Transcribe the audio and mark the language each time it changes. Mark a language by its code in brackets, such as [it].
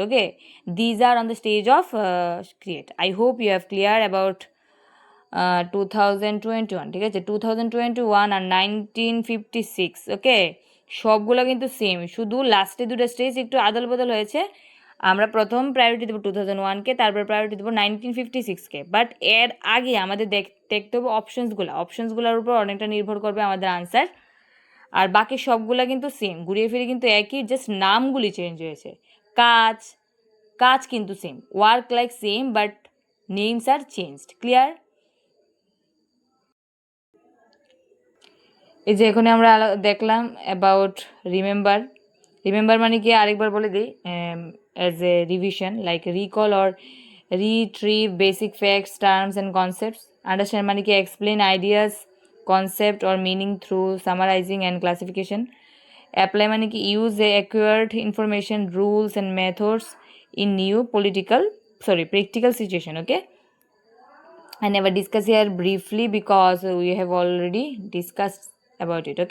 [en] Okay, these are on the stage of create. I hope you have clear about 2021, [bn] ঠিক আছে? 2021 আর 1956, ওকে, সবগুলো কিন্তু same, শুধু লাস্টে দুটো স্টেজ একটু আদল বদল হয়েছে। আমরা প্রথম প্রায়োরিটি দেবো 2001কে, তারপর প্রায়োরিটি দেবো 1956কে, বাট এর আগে আমাদের দেখতে হবে অপশনসগুলোর উপর অনেকটা নির্ভর করবে আমাদের আনসার। আর বাকি সবগুলা কিন্তু সেম, ঘুরিয়ে ফিরে কিন্তু একই, জাস্ট নামগুলি চেঞ্জ হয়েছে। কাজ, কাজ কিন্তু [en] Same, work like same, but names are changed. Clear? [bn] এই যে এখানে আমরা দেখলাম অ্যাবাউট রিমেম্বার, রিমেম্বার মানে কি আরেকবার বলে দিই, [en] As a revision like recall or retrieve basic facts, terms and concepts. Understand [bn] মানে কি [en] Explain ideas, concept or meaning through summarizing and classification. Apply [bn] মানে কি [en] use acquired information, rules and methods in new practical situation. Okay, I never discuss here briefly because we have already discussed about it.